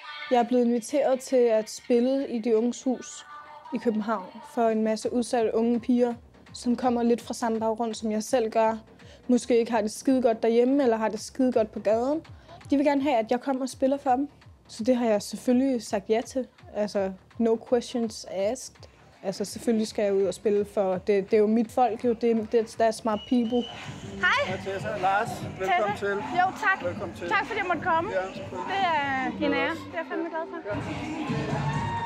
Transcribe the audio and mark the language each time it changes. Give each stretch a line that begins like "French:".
Danish: Jeg er blevet inviteret til at spille i De Unges Hus i København for en masse udsatte unge piger, som kommer lidt fra samme baggrund, som jeg selv gør. Måske ikke har det skide godt derhjemme, eller har det skide godt på gaden. De vil gerne have, at jeg kommer og spiller for dem. Så det har jeg selvfølgelig sagt ja til. Altså,
English: no questions asked.
Danish: Altså, selvfølgelig skal jeg ud og spille for det er jo mit folk, jo.
English: That's my people.
Danish: Hej! Hej Tessa, Lars. Velkommen til. Jo, tak. Velkommen til. Tak fordi jeg måtte komme. Ja, det er en ære. Det er jeg fandme glad for.